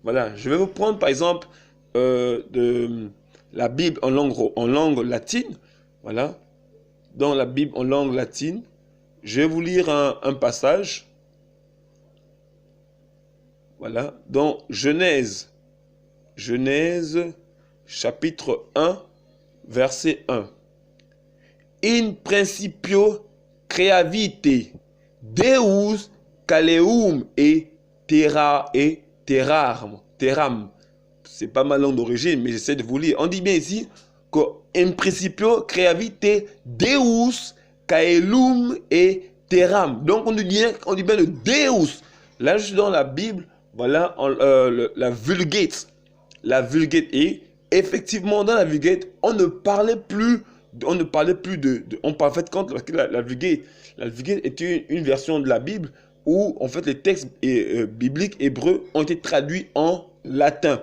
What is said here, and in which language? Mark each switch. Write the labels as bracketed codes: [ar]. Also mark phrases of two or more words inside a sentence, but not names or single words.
[fr] Voilà, je vais vous prendre par exemple de la Bible en langue latine. Voilà, dans la Bible en langue latine, je vais vous lire un passage. Voilà, dans Genèse, chapitre 1, verset 1. [la] In principio creavite Deus caleum et terram. [fr] C'est pas ma langue d'origine, mais j'essaie de vous lire. On dit bien ici qu' [la] in principio creavite Deus caelum et terram. [fr] Donc on dit bien le Deus. Là, je suis dans la Bible, voilà, la Vulgate. La Vulgate. Et effectivement, dans la Vulgate, on ne parlait plus on parle en fait quand la Vulgate est une version de la Bible où en fait les textes bibliques hébreux ont été traduits en latin.